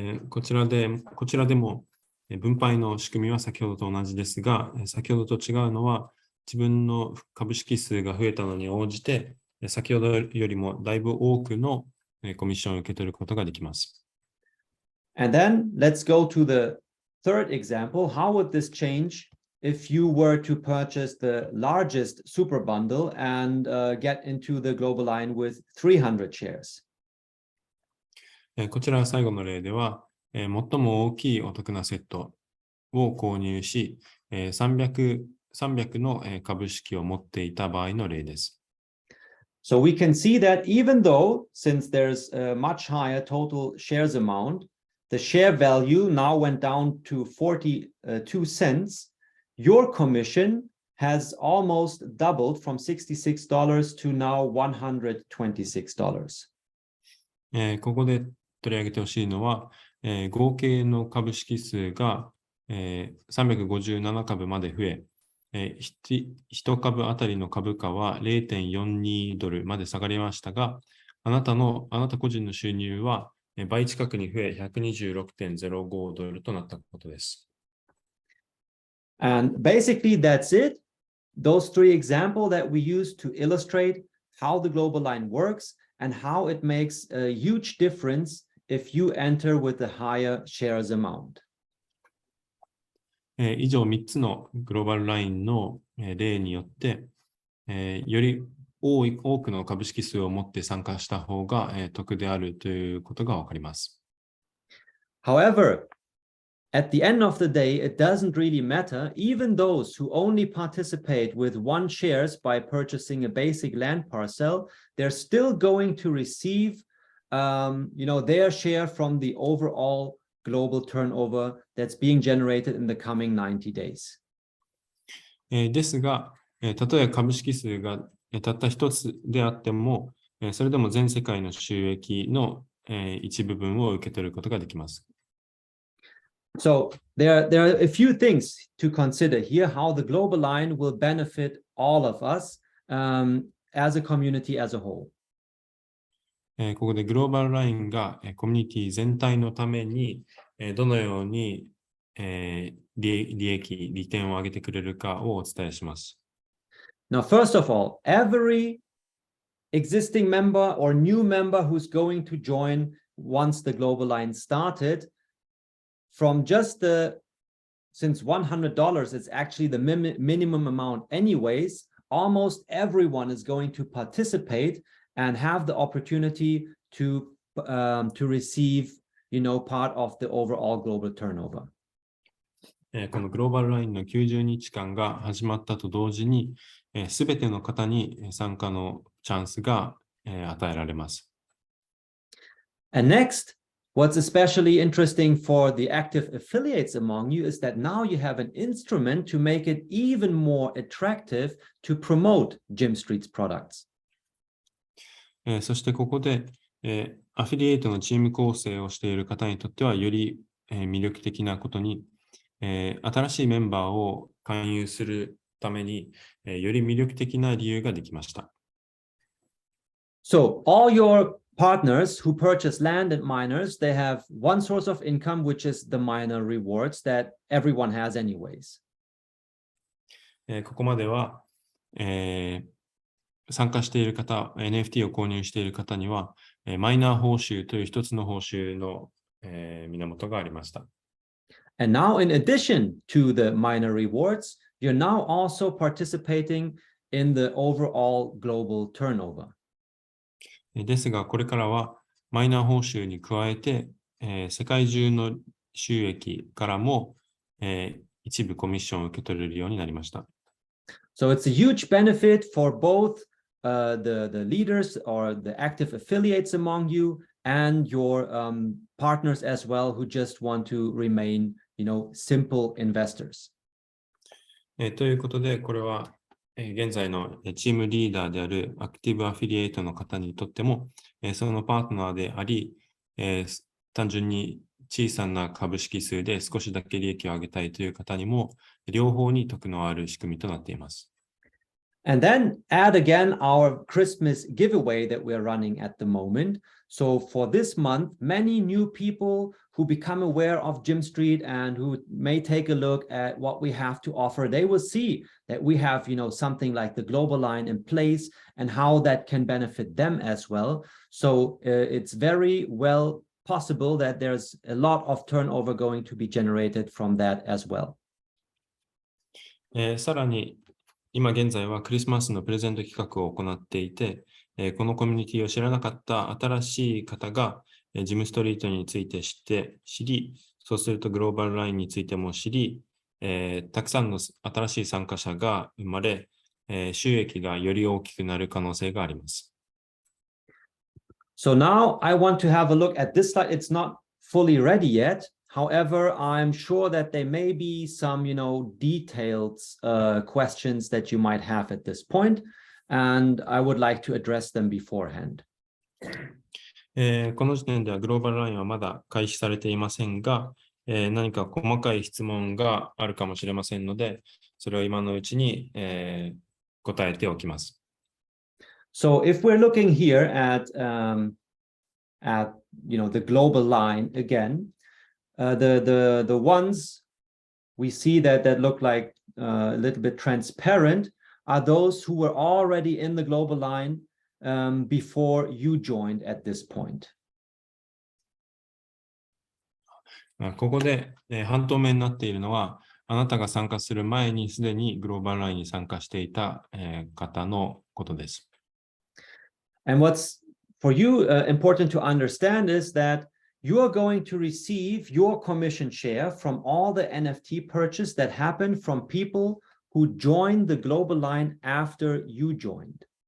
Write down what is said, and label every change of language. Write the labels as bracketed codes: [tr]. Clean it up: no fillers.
[ja] こちらでも分配の仕組みは先ほどと同じですが、先ほどと違うのは自分の株式数が増えたのに応じて先ほどよりもだいぶ多くのコミッションを受け取ることができます。 [en] And then let's go to the third example. How would this change if you were to purchase the largest super bundle and get into the global line with 300 shares? [ja] こちら最後の例では、最も大きいお得なセットを購入し、300の株式を持っていた場合の例です。 [en] So we can see that even though, since there's a much higher total shares amount, the share value now went down to 42 cents, your commission has almost doubled from $66 to now $126. [ja] ここで取り上げてほしいのは、合計の株式数が、357株まで増え、1株あたりの株価は 0.42 ドルまで下がりましたが、あなた個人の収入は倍近くに増え 126.05 ドルとなったことです。 [en] And basically that's it. Those three examples that we use to illustrate how the global line works and how it makes a huge difference if you enter with a higher shares amount. [ja] 以上3つのグローバルラインの例によって、より多くの株式数を持って参加した方が得であるということがわかります。 [en] However, at the end of the day, it doesn't really matter. Even those who only participate with 1 shares by purchasing a basic land parcel, they're still going to receive, their share from the overall global turnover that's being generated in the coming 90 days. [ja] ですが、たとえ株式数がたった一つであっても、それでも全世界の収益の一部分を受け取ることができます。 [en] So there are a few things to consider here, how the global line will benefit all of us as a community as a whole. [ja] ここでグローバルラインがコミュニティ全体のためにどのように利点を上げてくれるかをお伝えします。 [en] Now, first of all, every existing member or new member who's going to join once the global line started, from just since $100 is actually the minimum amount anyways, almost everyone is going to participate and have the opportunity to receive, part of the overall global turnover. [ja] このグローバルラインの90日間が始まったと同時に、すべての方に参加のチャンスが与えられます。 [en] And next, what's especially interesting for the active affiliates among you is that now you have an instrument to make it even more attractive to promote Jim Street's products. [ja] そしてここで、アフィリエイトのチーム構成をしている方にとってはより魅力的なことに、新しいメンバーを勧誘するために、より魅力的な理由ができました。 [en] So all your partners who purchase land and miners, they have one source of income, which is the miner rewards that everyone has anyways. [ja] ここまでは、参加している方、NFT を購入している方には、マイナー報酬という一つの報酬の、源がありました。 [en] And now, in addition to the miner rewards, you're now also participating in the overall global turnover. [ja] ですが、これからはマイナー報酬に加えて、世界中の収益からも、一部コミッションを受け取れるようになりました。 [en] So it's a huge benefit for both the leaders or the active affiliates among you and your partners as well who just want to remain, simple investors. [ja] ということで、これは現在のチームリーダーであるアクティブアフィリエイトの方にとっても、そのパートナーであり、単純に小さな株式数で少しだけ利益を上げたいという方にも、両方に得のある仕組みとなっています。 [en] And then add again our Christmas giveaway that we're running at the moment. So for this month, many new people who become aware of Jim Street and who may take a look at what we have to offer, they will see that we have, something like the global line in place and how that can benefit them as well. So it's very well possible that there's a lot of turnover going to be generated from that as well. [ja] さらに今現在はクリスマスのプレゼント企画を行っていて、このコミュニティを知らなかった新しい方がジムストリートについて知り、そうするとグローバルラインについても知り、たくさんの新しい参加者が生まれ、収益がより大きくなる可能性があります。 [en] So now I want to have a look at this slide. It's not fully ready yet. However, I'm sure that there may be some, detailed questions that you might have at this point, and I would like to address them beforehand. [ja] この時点ではグローバルラインはまだ開始されていませんが、何か細かい質問があるかもしれませんので、それを今のうちに、答えておきます。 [en] So if we're looking here at the global line again, the ones we see that look like a little bit transparent are those who were already in the global line before you joined at this point. [ja] ここで、半透明になっているのは、あなたが参加する前にすでにグローバルラインに参加していた、方のことです。 [en] And what's for you important to understand is that you are going to receive your commission share from all the NFT purchase that happened from people who joined the global line after you joined.